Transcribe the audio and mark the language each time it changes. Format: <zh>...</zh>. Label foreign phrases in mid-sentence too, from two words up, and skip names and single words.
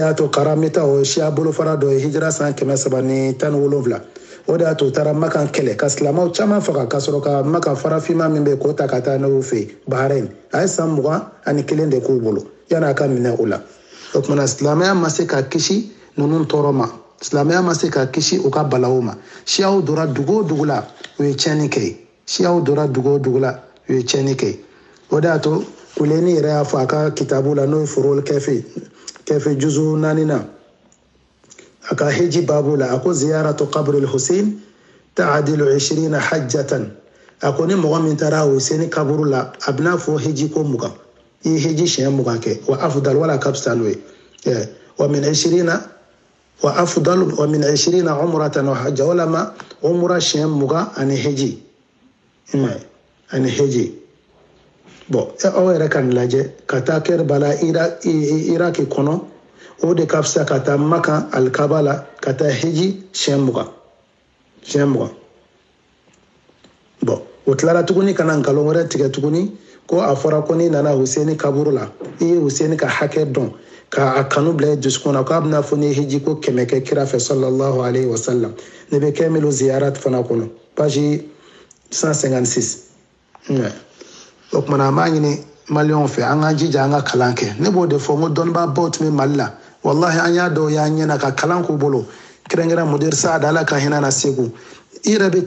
<bm>y'a to Karamita o ye siya bolofara dɔ ye hijira san 317 o de y'a to u taara Maka kɛlɛ ka silamɛw caman faga ka sɔrɔ ka Maka farafinma min bɛ k'o ta ka taa n'o fɛ yen Bahrain a ye san 21 de k'u bolo yan'a ka minɛ o la o kumana silamɛya ma se ka kisi ninnu tɔɔrɔ ma silamɛya ma se ka kisi u ka balawu ma siyaw dora dugu o dugu la u ye tiɲɛni kɛ o de y'a to Kuleni yɛrɛ y'a fɔ a ka kitabu la n'o ye Furul Kɛfi juzu 4 na a ka heji babu la a ko</bm> <ar>زيارة قبر الحسين تعدل 20 حجة</ar> <bm>a ko ni mɔgɔ min taara Hussein kaburu la a bɛna fɔ heji ko 20 i ye heji siɲɛ 20 kɛ</bm> <ar>وأفضل</ar> <bm>wala ka fisa n'o ye</bm> <ar>وأفضل من 20 عمرة وحجة</ar> <bm>walama umra siɲɛ 20 ani heji bon aw yɛrɛ ka nin lajɛ ka taa Kerbala Iraki kɔnɔ o de ka fisa ka taa Maka alikaba la ka taa hiji siɲɛ 20 bon o tilara tuguni ka na nkalon wɛrɛ tigɛ tuguni ko a fɔra ko n'i nana Huseni kaburu la i ye Huseni ka hakɛ dɔn ka a kanu bila dusukun na k'a bɛna fɔ ni hiji ko 100 kɛ kira fɛ</bm> <ar>صلى الله عليه وسلم</ar> <bm>ne bɛ kɛ milu ziyarat fana kɔnɔ page 156 o kumana an b'a ɲini maliyɛnw fɛ an ka jija an ka kalan kɛ ne b'o de fɔ n ko dɔnnibabaw tun bɛ Mali la wallahi an y'a dɔw y'an ɲɛna ka kalan k'u bolo kɛrɛnkɛrɛn Mudir Saad Ala ka hinɛ na Segu i yɛrɛ bɛ</bm>